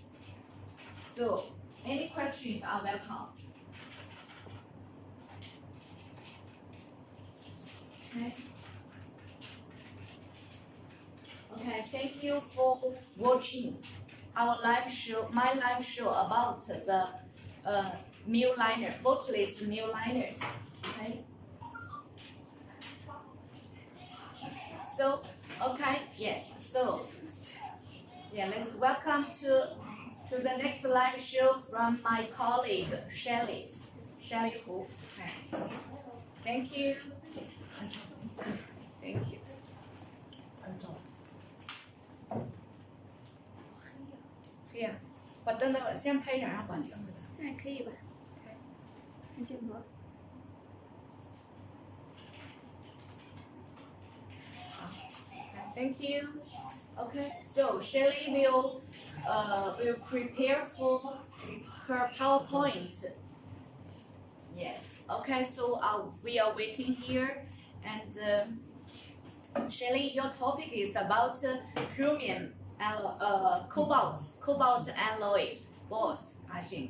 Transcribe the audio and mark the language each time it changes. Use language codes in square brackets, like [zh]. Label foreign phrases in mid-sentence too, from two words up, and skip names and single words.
[en] So any questions are welcome. Okay, thank you for watching our live show, my live show about the mill liner, boatless mill liners. Okay. So, okay, yes. So, yeah, let's welcome to the next live show from my colleague Shelley Hu. Okay. Thank you. Thank you. [zh] 可以啊，把灯都先拍一下，然后关掉。这样可以吧？看镜头。 [en] Thank you. Okay, so Shelley will prepare for her PowerPoint. Yes. Okay, so we are waiting here, and Shelley, your topic is about chromium and cobalt alloy balls, I think.